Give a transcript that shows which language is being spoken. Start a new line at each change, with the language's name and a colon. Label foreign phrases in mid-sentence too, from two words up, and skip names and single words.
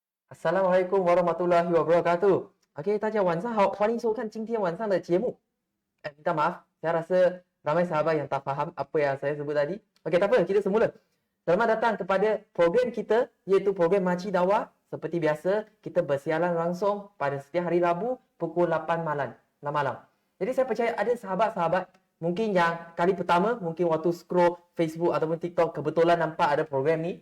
Arabic: السلام عليكم ورحمة الله وبركاته.
Malay: OK，
Chinese: 大家晚上好，欢迎收看今天晚上的节目。
Malay: Minta maaf, saya rasa ramai sahabat yang tak faham apa yang saya sebut tadi. OK, tak apa, kita semula. Selamat datang kepada program kita, iaitu program Makcik Dakwah. Seperti biasa, kita bersiaran langsung pada setiap hari Rabu pukul 8 malam. Jadi saya percaya ada sahabat-sahabat mungkin yang kali pertama, mungkin waktu scroll Facebook ataupun TikTok kebetulan nampak ada program ni.